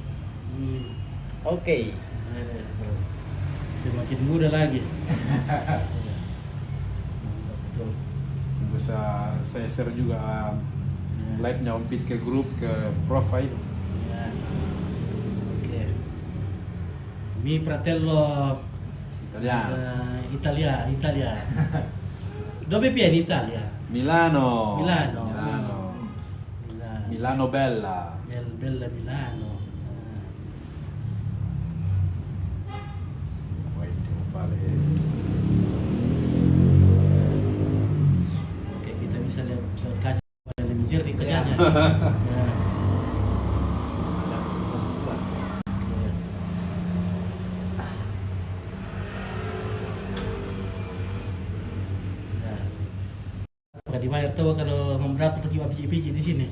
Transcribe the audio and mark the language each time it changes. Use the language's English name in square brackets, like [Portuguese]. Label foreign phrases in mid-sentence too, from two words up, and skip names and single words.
[Indonesian] Oke. Semakin muda lagi. Betul. Bisa saya share juga live-nya Om Pit ke grup, ke profile. Ya. Oke. [Italian] Mi fratello Italia. Dove vieni in Italia? Milano. Milano. Milano bella. Bella Milano. [Indonesian] Oke, kita bisa lihat kaca lebih jernih kacanya. Apakah dibayar tahu kalau memberapa tuh pijit di sini?